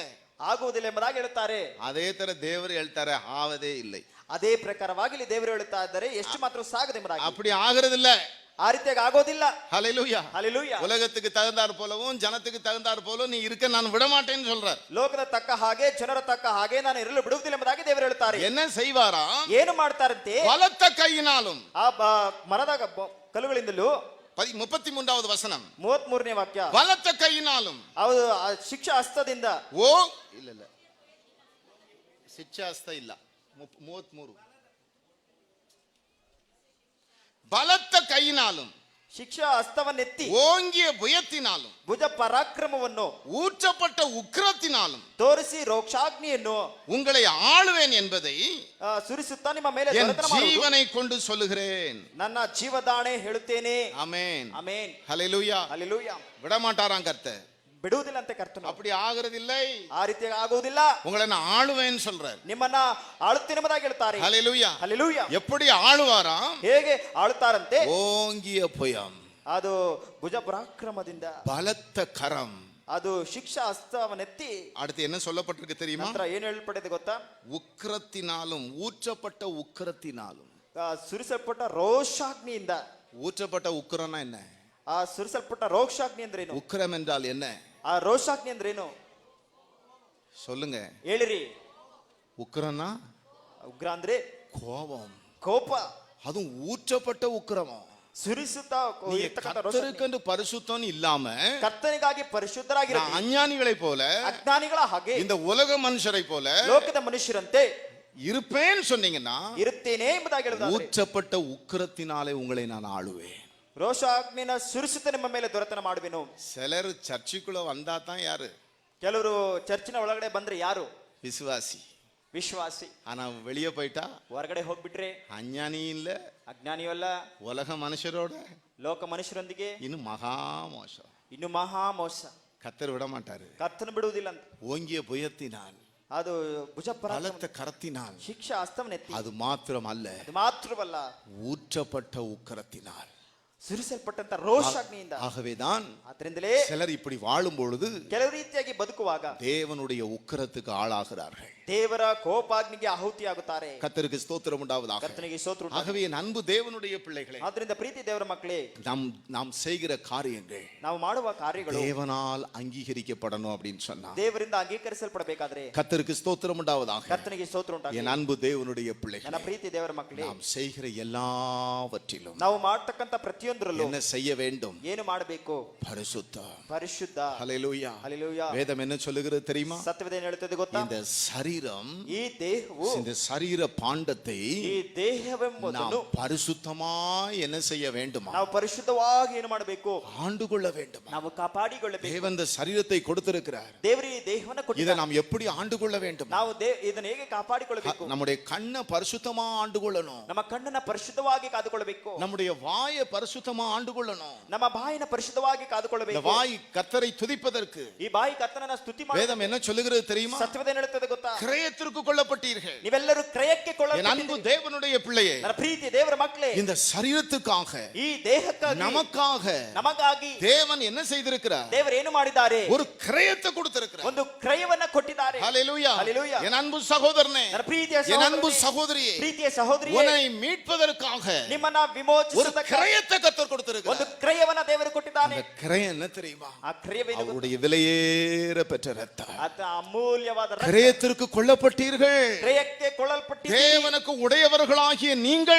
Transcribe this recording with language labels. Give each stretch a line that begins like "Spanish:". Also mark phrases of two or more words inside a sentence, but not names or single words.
Kannada: ಆಗುವುದಿಲ್ಲ ಎಂಬುದಾಗಿ ಹೇಳುತ್ತಾರೆ. அதே ತರ ದೇವರು ಹೇಳ್ತಾರೆ,
Tamil: ஆவதே இல்லை.
Kannada: ಅದೇ ಪ್ರಕಾರವಾಗಿ ಇಲ್ಲಿ ದೇವರು ಹೇಳುತ್ತಾ ಇದ್ದಾರೆ, ಎಷ್ಟು ಮಾತ್ರ ಸಾಗದೆ ಎಂಬುದಾಗಿ.
Tamil: அப்படி ஆகுறது இல்ல.
Kannada: ಆ ರೀತಿಯಾಗಿ ಆಗೋದಿಲ್ಲ.
Tamil: ஹalleluya.
Kannada: ಹಲ್ಲೆಲೂಯಾ.
Tamil: உலகத்துக்கு தகுந்தாற் போலவும் ஜனத்துக்கு தகுந்தாற் போலவும் நீ இருக்க நான் விட மாட்டேன்னு சொல்றார்.
Kannada: ಲೋಕದ ತಕ್ಕ ಹಾಗೆ ಜನರ ತಕ್ಕ ಹಾಗೆ ನಾನು ಇರಲು ಬಿಡುವುದಿಲ್ಲ ಎಂಬುದಾಗಿ ದೇವರು ಹೇಳುತ್ತಾರೆ.
Tamil: என்ன செய்வாரா?
Kannada: ಏನು ಮಾಡ್ತಾರಂತೆ?
Tamil: பலத்த கையினாலும்.
Kannada: ಆ ಮರದ ಕಲ್ಲುಗಳಿಂದಲೂ
Tamil: 33வது வசனம்.
Kannada: 33ನೇ ವಾಕ್ಯ.
Tamil: பலத்த கையினாலும்.
Kannada: ಹೌದು, ಶಿಕ್ಷಾ ಹಸ್ತದಿಂದ.
Tamil: ஓ இல்ல
Kannada: ಶಿಕ್ಷಾ ಹಸ್ತ ಇಲ್ಲ.
Tamil: 33 பலத்த கையினாலும்
Kannada: ಶಿಕ್ಷಾ ಹಸ್ತವನ್ನೆತ್ತಿ
Tamil: ஓங்கிய புயத்தினாலும்
Kannada: ಭುಜ ಪರಾಕ್ರಮವನ್ನು
Tamil: ஊற்றப்பட்ட உக்கிரத்தினாலும்
Kannada: ತೋರಿಸಿ ರೋಕ್ಷಾಗ್ನಿಯನ್ನು
Tamil: உங்களை ஆளுவேன் என்பதை
Kannada: ಸುರಿಸುತ್ತಾ ನಿಮ್ಮ ಮೇಲೆ
Tamil: என்
Kannada: ದೊರೆತನ ಮಾಡುವುದು.
Tamil: ஜீவனை கொண்டு சொல்லுகிறேன்.
Kannada: ನನ್ನ ಜೀವದಾಣೆ ಹೇಳುತ್ತೇನೆ.
Tamil: ஆமென்.
Kannada: ಆಮೆನ್.
Tamil: ஹalleluya.
Kannada: ಹಲ್ಲೆಲೂಯಾ.
Tamil: விட மாட்டாராம் கர்த்தர்.
Kannada: ಬಿಡುವುದಿಲ್ಲ ಅಂತ ಕರ್ತನು.
Tamil: அப்படி ஆகிறதில்லை.
Kannada: ಆ ರೀತಿಯಾಗಿ ಆಗುವುದಿಲ್ಲ.
Tamil: உங்களை நான் ஆளுவேன் சொல்றார்.
Kannada: ನಿಮ್ಮನ್ನ ಆಳುತ್ತೇನೆ ಎಂಬುದಾಗಿ ಹೇಳ್ತಾರೆ.
Tamil: ஹalleluya.
Kannada: ಹಲ್ಲೆಲೂಯಾ.
Tamil: எப்படி ஆளுவாராம்?
Kannada: ಹೇಗೆ ಆಳುತ್ತಾರಂತೆ?
Tamil: ஓங்கிய புயம்,
Kannada: ಅದು ಭುಜ ಪರಾಕ್ರಮದಿಂದ,
Tamil: பலத்த கரம்.
Kannada: ಅದು ಶಿಕ್ಷಾ ಹಸ್ತವನ್ನೆತ್ತಿ.
Tamil: அடுத்து என்ன சொல்லப்பட்டிருக்கு தெரியுமா?
Kannada: ನಂತರ ಏನು ಹೇಳಲ್ಪಟ್ಟಿದೆ ಗೊತ್ತಾ?
Tamil: உக்கிரத்தினாலும் ஊற்றப்பட்ட உக்கிரத்தினாலும்.
Kannada: ಸುರಿಸಲ್ಪಟ್ಟ ರೋಷಾಗ್ನಿಯಿಂದ.
Tamil: ஊற்றப்பட்ட உக்கிரம்னா என்ன?
Kannada: ಆ ಸುರಿಸಲ್ಪಟ್ಟ ರೋಷಾಗ್ನಿ ಅಂದ್ರೇನು?
Tamil: உக்கிரம் என்றால் என்ன?
Kannada: ಆ ರೋಷಾಗ್ನಿ ಅಂದ್ರೇನು
Tamil: சொல்லுங்க.
Kannada: ಹೇಳಿರಿ.
Tamil: உக்கிரம்னா
Kannada: ಉಗ್ರ ಅಂದ್ರೆ
Tamil: கோபம்.
Kannada: ಕೋಪ.
Tamil: அதுவும் ஊற்றப்பட்ட உக்கிரமம்.
Kannada: ಸುರಿಸುತ್ತಾ
Tamil: நீங்க
Kannada: ಇರ್ತಕ್ಕಂಥ ರೋಷಾಗ್ನಿ.
Tamil: கர்த்தருக்கென்று பரிசுத்தம் இல்லாம
Kannada: ಕರ್ತನಿಗಾಗಿ ಪರಿಶುದ್ಧರಾಗಿರಿ.
Tamil: நான் அஞ்ஞானிகளை போல,
Kannada: ಅಜ್ಞಾನಿಗಳ ಹಾಗೆ,
Tamil: இந்த உலக மனுஷரை போல
Kannada: ಲೋಕದ ಮನುಷ್ಯರಂತೆ
Tamil: இருப்பேன்னு சொன்னீங்கன்னா
Kannada: ಇರುತ್ತೇನೆ ಎಂಬುದಾಗಿ ಹೇಳುತ್ತಾರೆ.
Tamil: ஊற்றப்பட்ட உக்கிரத்தினாலே உங்களை நான் ஆளுவேன்.
Kannada: ರೋಷಾಗ್ನಿನ ಸುರಿಸುತ್ತ ನಿಮ್ಮ ಮೇಲೆ ದೊರೆತನ ಮಾಡುವೆನು.
Tamil: சிலர் சர்ச்சுக்குள்ள வந்தா தான் யாரு?
Kannada: ಕೆಲವರು ಚರ್ಚಿನ ಒಳಗಡೆ ಬಂದ್ರೆ ಯಾರು?
Tamil: விசுவாசி.
Kannada: ವಿಶ್ವಾಸಿ.
Tamil: ஆனா வெளியே போயிட்டா
Kannada: ಹೊರಗಡೆ ಹೋಗ್ಬಿಟ್ರೆ
Tamil: அஞ்ஞானி இல்ல,
Kannada: ಅಜ್ಞಾನಿಯೂ ಅಲ್ಲ,
Tamil: உலக மனுஷரோட
Kannada: ಲೋಕ ಮನುಷ್ಯರೊಂದಿಗೆ
Tamil: இன்னும் மகா மோசம்.
Kannada: ಇನ್ನು ಮಹಾ ಮೋಸ.
Tamil: கர்த்தர் விட மாட்டாரு.
Kannada: ಕರ್ತನ ಬಿಡುವುದಿಲ್ಲ ಅಂತ.
Tamil: ஓங்கிய புயத்தினால்,
Kannada: ಅದು ಭುಜ
Tamil: பலத்த கரத்தினால்,
Kannada: ಶಿಕ್ಷಾ ಹಸ್ತವನ್ನೆತ್ತಿ.
Tamil: அது மாத்திரம் அல்ல,
Kannada: ಅದು ಮಾತ್ರವಲ್ಲ,
Tamil: ஊற்றப்பட்ட உக்கிரத்தினால்.
Kannada: ಸುರಿಸಲ್ಪಟ್ಟಂತ ರೋಷಾಗ್ನಿಯಿಂದ.
Tamil: ஆகவேதான்
Kannada: ಆದ್ರಿಂದಲೇ
Tamil: சிலர் இப்படி வாழும் பொழுது
Kannada: ಕೆಲವು ರೀತಿಯಾಗಿ ಬದುಕುವಾಗ
Tamil: தேவனுடைய உக்கிரத்துக்கு ஆளாகிறார்கள்.
Kannada: ದೇವರ ಕೋಪಾಗ್ನಿಗೆ ಆಹುತಿಯಾಗುತ್ತಾರೆ.
Tamil: கர்த்தருக்கு ஸ்தோத்திரம் உண்டாவதாக.
Kannada: ಕರ್ತನಿಗೆ ಸ್ತೋತ್ರ ಉಂಟಾಗಲಿ.
Tamil: ஆகவே என் அன்பு தேவனுடைய பிள்ளைகளே,
Kannada: ಆದ್ರಿಂದ ಪ್ರೀತಿ ದೇವರ ಮಕ್ಕಳೇ,
Tamil: நாம் செய்கிற காரியங்கள்
Kannada: ನಾವು ಮಾಡುವ ಕಾರ್ಯಗಳು
Tamil: தேவனால் அங்கீகரிக்கப்படணும் அப்படின்னு சொன்னா,
Kannada: ದೇವರಿಂದ ಅಂಗೀಕರಿಸಲ್ಪಡಬೇಕಾದ್ರೆ
Tamil: கர்த்தருக்கு ஸ்தோத்திரம் உண்டாவதாக.
Kannada: ಕರ್ತನಿಗೆ ಸ್ತೋತ್ರ ಉಂಟಾಗಲಿ.
Tamil: என் அன்பு தேவனுடைய பிள்ளைகளே,
Kannada: ನನ್ನ ಪ್ರೀತಿ ದೇವರ ಮಕ್ಕಳೇ,
Tamil: நாம் செய்கிற எல்லாவற்றிலும்
Kannada: ನಾವು ಮಾಡ್ತಕ್ಕಂತ ಪ್ರತಿಯೊಂದರಲ್ಲೂ
Tamil: என்ன செய்ய வேண்டும்?
Kannada: ಏನು ಮಾಡಬೇಕು?
Tamil: பரிசுத்தம்.
Kannada: ಪರಿಶುದ್ಧ.
Tamil: ஹல்லேலூயா.
Kannada: ಹಲ್ಲೆಲೂಯಾ.
Tamil: வேதம் என்ன சொல்லுகிறது தெரியுமா?
Kannada: ಸತ್ಯವೇದ ಏನು ಹೇಳುತ್ತದೆ ಗೊತ್ತಾ?
Tamil: இந்த சரீரம்,
Kannada: ಈ ದೇಹವು,
Tamil: இந்த சரீர பாண்டத்தை
Kannada: ಈ ದೇಹವೆಂಬುದನ್ನು
Tamil: நாம் பரிசுத்தமாய் என்ன செய்ய வேண்டுமா?
Kannada: ನಾವು ಪರಿಶುದ್ಧವಾಗಿ ಏನು ಮಾಡಬೇಕು?
Tamil: ஆண்டு கொள்ள வேண்டுமா?
Kannada: ನಾವು ಕಾಪಾಡಿಕೊಳ್ಳಬೇಕು.
Tamil: தேவன் இந்த சரீரத்தை கொடுத்திருக்கிறார்.
Kannada: ದೇವರು ಈ ದೇಹವನ್ನು
Tamil: இதை
Kannada: ಕೊಟ್ಟಿದ್ದಾನೆ.
Tamil: நாம் எப்படி ஆண்டு கொள்ள வேண்டும்?
Kannada: ನಾವು ಇದನ್ನು ಹೇಗೆ ಕಾಪಾಡಿಕೊಳ್ಳಬೇಕು?
Tamil: நம்முடைய கண்ணை பரிசுத்தமா ஆண்டு கொள்ளணும்.
Kannada: ನಮ್ಮ ಕಣ್ಣನ್ನ ಪರಿಶುದ್ಧವಾಗಿ ಕಾದುಕೊಳ್ಳಬೇಕು.
Tamil: நம்முடைய வாயை பரிசுத்தமா ஆண்டு கொள்ளணும்.
Kannada: ನಮ್ಮ ಬಾಯಿನ ಪರಿಶುದ್ಧವಾಗಿ
Tamil: இந்த
Kannada: ಕಾದುಕೊಳ್ಳಬೇಕು.
Tamil: வாய் கர்த்தரை துதிப்பதற்கு
Kannada: ಈ ಬಾಯಿ ಕರ್ತನನ್ನ ಸ್ತುತಿ ಮಾಡಿ.
Tamil: வேதம் என்ன சொல்லுகிறது தெரியுமா?
Kannada: ಸತ್ಯವೇದ ಏನು ಹೇಳುತ್ತದೆ ಗೊತ್ತಾ?
Tamil: கிரயத்திற்கு கொள்ளப்பட்டீர்கள்.
Kannada: ನೀವೆಲ್ಲರೂ ಕ್ರಯಕ್ಕೆ
Tamil: என் அன்பு தேவனுடைய பிள்ளையே,
Kannada: ನನ್ನ ಪ್ರೀತಿ ದೇವರ ಮಕ್ಕಳೇ,
Tamil: இந்த சரீரத்துக்காக,
Kannada: ಈ ದೇಹಕ್ಕಾಗಿ,
Tamil: நமக்காக
Kannada: ನಮಗಾಗಿ
Tamil: தேவன் என்ன செய்திருக்கிறார்?
Kannada: ದೇವರು ಏನು ಮಾಡಿದ್ದಾರೆ?
Tamil: ஒரு கிரயத்தை கொடுத்திருக்கிறார்.
Kannada: ಒಂದು ಕ್ರಯವನ್ನ ಕೊಟ್ಟಿದ್ದಾರೆ.
Tamil: ஹல்லேலூயா. ஹல்லேலூயா. என் அன்பு சகோதரனே,
Kannada: ನನ್ನ ಪ್ರೀತಿಯ
Tamil: என் அன்பு
Kannada: ಸಹೋದರನೇ,
Tamil: சகோதரியே,
Kannada: ಪ್ರೀತಿಯ ಸಹೋದರಿಯೇ,
Tamil: உன்னை மீட்பதற்காக
Kannada: ನಿಮ್ಮನ್ನ
Tamil: ஒரு
Kannada: ವಿಮೋಚಿಸುವುದಕ್ಕೆ
Tamil: கிரயத்தை கர்த்தர்
Kannada: ಒಂದು
Tamil: கொடுத்திருக்கிறார்.
Kannada: ಕ್ರಯವನ್ನ ದೇವರು ಕೊಟ್ಟಿದ್ದಾನೆ.
Tamil: அந்த கிரயம் என்ன தெரியுமா?
Kannada: ಆ ಕ್ರಯವೇನು?
Tamil: அவருடைய விலையேற பெற்ற ரத்தம்.
Kannada: ಅದು ಅಮೂಲ್ಯವಾದ ರಕ್ತ.
Tamil: கிரயத்திற்கு கொள்ளப்பட்டீர்கள்.
Kannada: ಕ್ರಯಕ್ಕೆ ಕೊಳ್ಳಲ್ಪಟ್ಟಿದ್ದೀರಿ.
Tamil: தேவனுக்கு உடையவர்களாகிய நீங்கள்